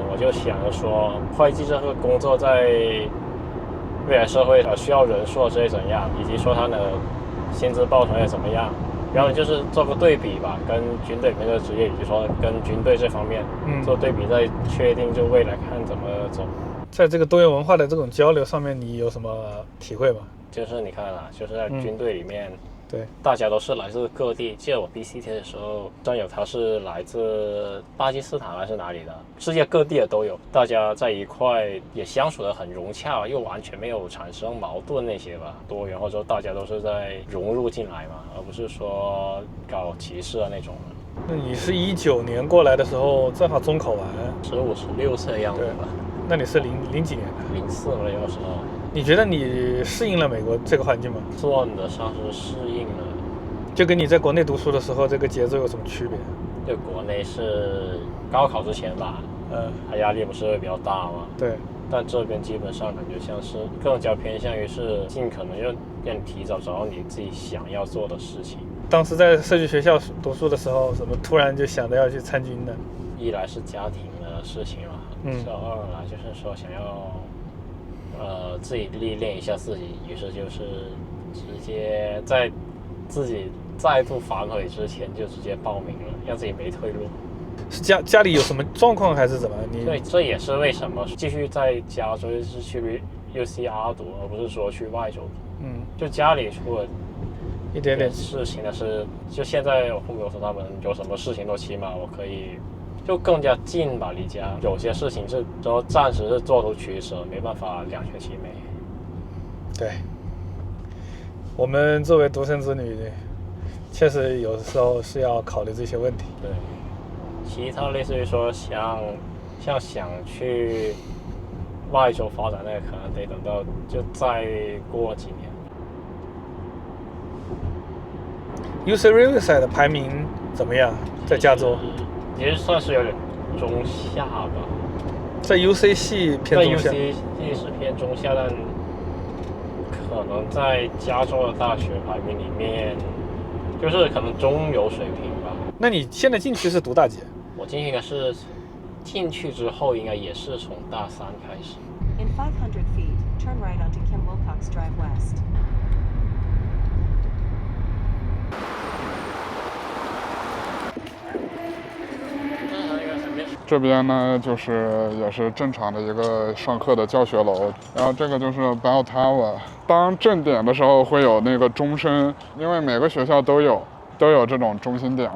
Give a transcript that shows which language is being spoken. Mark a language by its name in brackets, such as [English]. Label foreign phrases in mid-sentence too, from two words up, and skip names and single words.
[Chinese] 我就想着說，會計這個工作在未來社會需要人數这怎樣，以及說他的薪資報酬也怎麼樣，然後就是做個對比吧，跟軍隊裡面的職業，以及說跟軍隊這方面做對比，再確定就未來看怎麼走。在這個多元文化的這種交流上面，你有什麼體會嗎？就是你看啊，就是在軍隊裡面，對，大家都是來自各地。記得我 BCT 的時候，戰友他是來自巴基斯坦還是哪裡的，世界各地的都有。大家在一塊也相處得很融洽，又完全沒有產生矛盾那些吧。多元或者說大家都是在融入進來嘛，而不是說搞歧視啊那種的。那你是19年過來的時候，正好中考完，15、16歲的樣子吧？那你是零幾年的？04了那個時候。你覺得你適應了美國這個環境嗎？算得上是適應了。就跟你在國內讀書的時候，這個節奏有什麼區別？就國內是高考之前吧，它壓力不是會比較大嗎？對。但這邊基本上感覺像是更加偏向於是盡可能要讓你提早找到你自己想要做的事情。當時在社區學校讀書的時候，怎麼突然就想着要去參軍呢？一來是家庭的事情嘛，二來就是說想要自己歷練一下自己，於是就是直接在自己再度反悔之前就直接報名了，讓自己沒退路。是家裡有什麼狀況還是怎麼？對，這也是為什麼繼續在加州是去 UCR 讀，而不是說去外州讀。就家裡出了一點點事情的是，就現在我父母說他们有什麼事情都起碼我可以就更加近吧，離家。有些事情是都暫時是做出取捨，沒辦法兩全其美。對，我們作為獨生子女，確實有的時候是要考慮這些問題。對，其他類似於說想去外州發展，那個可能得等到就再過幾年。 UC Riverside 的排名怎麼樣？在加州？也算是有點中下吧。在 UC 系偏中下。在 UC 系是偏中下，但可能在加州的大學排名裡面，就是可能中游水平吧。那你現在進去是讀大幾？我進去應該是進去之後，應該也是從大三開始。 [English] In 500 feet, turn right onto Kim Wilcox Drive West. [Chinese] 這邊呢，就是也是正常的一個上課的教學樓，然後這個就是 Bell Tower。當正點的時候會有那個鐘聲，因為每個學校都有這種中心點嘛。